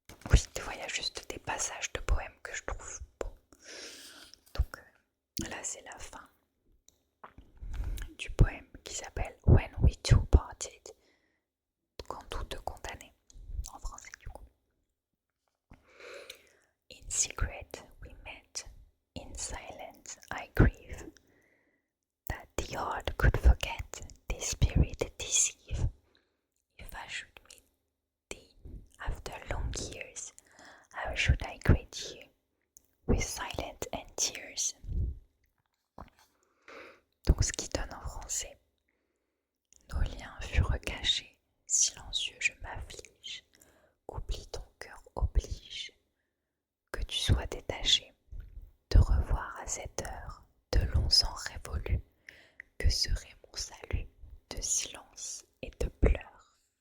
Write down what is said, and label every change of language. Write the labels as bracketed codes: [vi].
[fr] Oui, des fois il y a juste des passages de poèmes que je trouve beaux. Donc là c'est la fin du poème qui s'appelle When We Two Parted, quand tous deux condamnés, en français du coup. [en] In secret we met, in silence I grieve, that the heart could forget, the spirit deceive. If I should meet thee after long years, how should I greet you with silence and tears? [fr] Donc ce qui donne en français: nos liens furent cachés, silencieux je m'afflige, qu'oublie ton cœur oblige, que tu sois détaché, te revoir à cette heure, de longs ans révolus, que serait mon salut de silence et de pleurs.